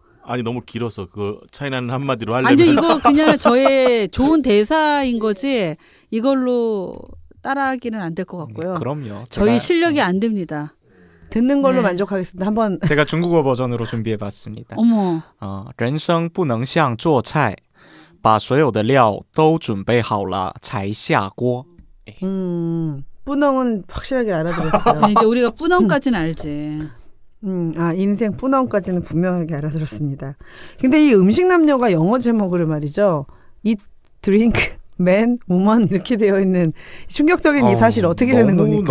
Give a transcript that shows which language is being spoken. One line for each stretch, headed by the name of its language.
Korean: 아니 너무 길어서 그걸 차이나는 한마디로 하려면 아니요, 이거 그냥 저의 좋은 대사인 거지 이걸로 따라하기는 안 될 것 같고요. 그럼요. 저희 실력이 안 됩니다. 듣는 걸로 네. 만족하겠습니다. 한번 제가 중국어 버전으로 준비해봤습니다. 어머,
Chinese: 人生不能像做菜把所有的料都准备好了才下锅
Korean: 뿌넝은 확실하게 알아들었어요. 이제 우리가 뿌넘까지는 알지. 인생 뿌넝까지는 분명하게 알아들었습니다. 근데 이 음식 남녀가 영어 제목으로 말이죠. Eat, drink, man, woman 이렇게 되어 있는 충격적인 이 사실 어떻게 되는 겁니까?